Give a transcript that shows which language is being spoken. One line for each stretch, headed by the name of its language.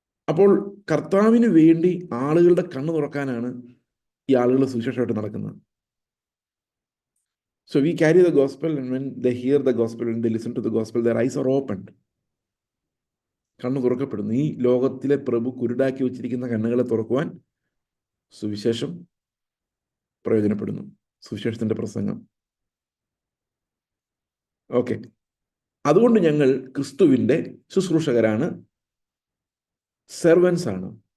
Malayalam: അപ്പോൾ കർത്താവിന് വേണ്ടി ആളുകളുടെ കണ്ണ് തുറക്കാനാണ് ഈ ആളുകൾ സുവിശേഷമായിട്ട് നടക്കുന്നത്.
English: So we carry the gospel, and when they hear the gospel, when they listen to the gospel, their eyes are opened.
Malayalam: കണ്ണ് തുറക്കപ്പെടുന്നു. ഈ ലോകത്തിലെ പ്രഭു കുരുടാക്കി വെച്ചിരിക്കുന്ന കണ്ണുകളെ തുറക്കുവാൻ സുവിശേഷം പ്രയോജനപ്പെടുന്നു, സുവിശേഷത്തിന്റെ പ്രസംഗം. ഓക്കെ, അതുകൊണ്ട് ഞങ്ങൾ ക്രിസ്തുവിന്റെ ശുശ്രൂഷകരാണ്, സെർവൻസ് ആണ്.